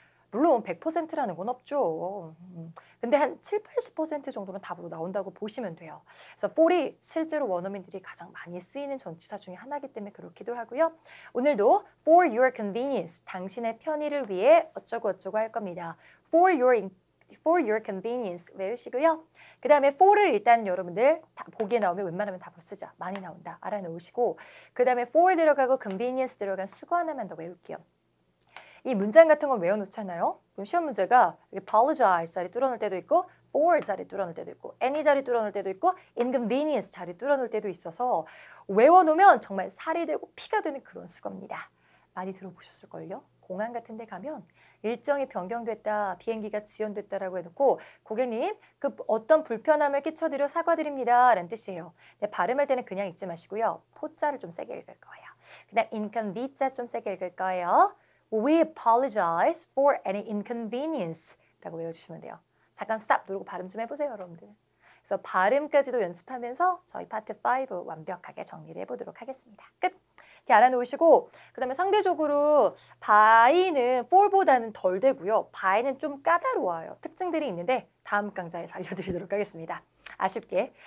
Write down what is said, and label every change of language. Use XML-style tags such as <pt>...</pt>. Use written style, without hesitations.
<ko>물론 100%라는 건 없죠. 근데 한 7, 80% 정도는 답으로 나온다고 보시면 돼요. 그래서 for이 실제로 원어민들이 가장 많이 쓰이는 전치사 중에 하나이기 때문에 그렇기도 하고요. 오늘도</ko> <en>for your convenience,</en> <ko>당신의 편의를 위해 어쩌고 어쩌고 할 겁니다.</ko> <en>for your convenience</en> <ko>외우시고요. 그 다음에 for를 일단 여러분들 다 보기에 나오면 웬만하면 답으로 쓰자. 많이 나온다. 알아놓으시고 그 다음에 for 들어가고 convenience 들어간 수거 하나만 더 외울게요. 이 문장 같은 건 외워놓잖아요. 그럼 시험 문제가 apologize 자리 뚫어놓을 때도 있고 for 자리 뚫어놓을 때도 있고 any 자리 뚫어놓을 때도 있고 inconvenience 자리 뚫어놓을 때도 있어서 외워놓으면 정말 살이 되고 피가 되는 그런 수거입니다. 많이 들어보셨을걸요? 공항 같은 데 가면 일정이 변경됐다, 비행기가 지연됐다라고 해놓고 고객님 그 어떤 불편함을 끼쳐드려 사과드립니다 라는 뜻이에요. 근데 발음할 때는 그냥 읽지 마시고요. 포자를 좀 세게 읽을 거예요. 그 다음 inconvenience 좀 세게 읽을 거예요.</ko> <en>We apologize for any inconvenience</en> <ko>라고 외워주시면 돼요. 잠깐 stop 누르고 발음 좀 해보세요, 여러분들. 그래서 발음까지도 연습하면서 저희 파트 5 완벽하게 정리를 해보도록 하겠습니다. 끝! 이렇게 알아놓으시고 그 다음에 상대적으로 by는 for보다는 덜 되고요. by는 좀 까다로워요. 특징들이 있는데 다음 강좌에서 알려드리도록 하겠습니다. 아쉽게.</ko>